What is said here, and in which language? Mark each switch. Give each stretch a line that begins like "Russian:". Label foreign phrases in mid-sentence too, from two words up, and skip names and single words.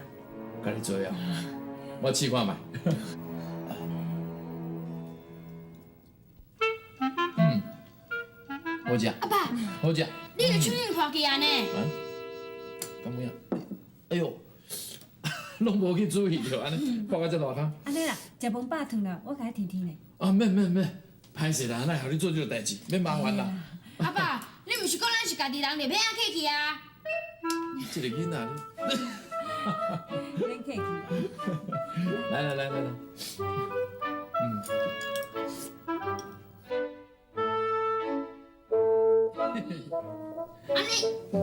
Min Nan Chinese: 家己做啊，我试看卖。好食。阿爸，好食。你的手印看起来呢？咁样？哎呦，拢无去注意着，安尼看到这大坑。安尼啦，食饭饱烫啦，我甲你添添咧。啊，免，歹势啦，哪会互你做这个代志，免麻烦啦。阿爸，你毋是讲咱是家己人，就免啊客气啊？这个囡仔，免客气啦。来，安尼